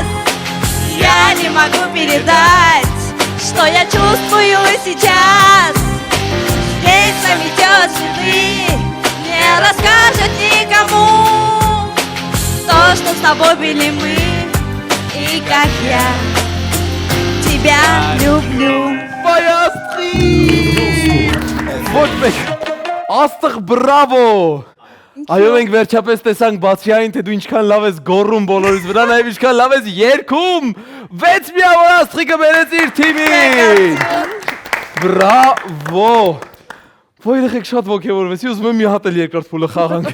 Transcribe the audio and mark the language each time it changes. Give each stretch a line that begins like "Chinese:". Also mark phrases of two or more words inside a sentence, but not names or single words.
Russian: Я не могу передать, что я чувствую сейчас. Здесь заметет следы, не расскажет никому то, что с тобой были мы и как я тебя люблю.
Armenian: Վայ Աստղիկ։ Ոչ մեկ։ Աստղ բրավո։ Այո, մենք վերջապես տեսանք բացի այն, թե դու ինչքան լավ ես գոռում բոլորից վրա, նաև ինչքան լավ ես երգում։ 6 միավոր Աստղիկը բերեց իր թիմին։ Բրավո։ Ոյ երեխեք շատ ոգևորվեցի, ուզում եմ մի հատ էլ երկրորդ փուլը խաղանք։